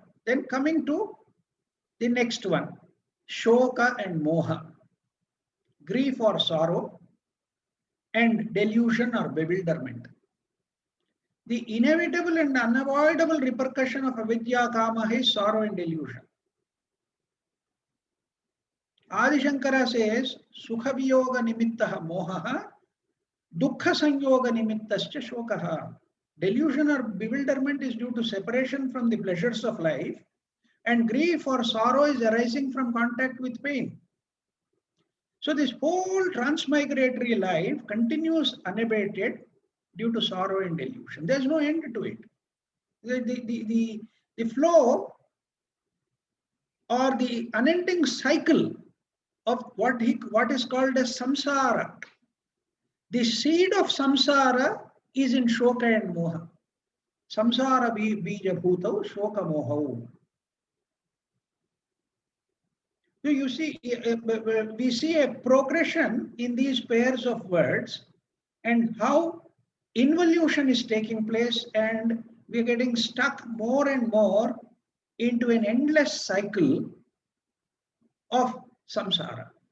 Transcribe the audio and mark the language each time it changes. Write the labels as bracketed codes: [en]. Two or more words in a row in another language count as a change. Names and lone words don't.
[en] Then coming to the next one, shoka and moha, grief or sorrow, and delusion or bewilderment. The inevitable and unavoidable repercussion of [sa] अविद्या काम [en] is sorrow and delusion. Adi Shankara says, [sa] सुख वियोग निमित्तः मोहः, दुःख संयोग निमित्तश्च शोकः. [en] Delusion or bewilderment is due to separation from the pleasures of life, and grief or sorrow is arising from contact with pain. So this whole transmigratory life continues unabated due to sorrow and delusion. There's no end to it. The flow or the unending cycle of what is called as samsara. The seed of samsara is in shoka and moha. [sa] संसार बीज भूतौ शोक मोहौ. [en] So you see, we see a progression in these pairs of words and how involution is taking place, and we're getting stuck more and more into an endless cycle of samsara.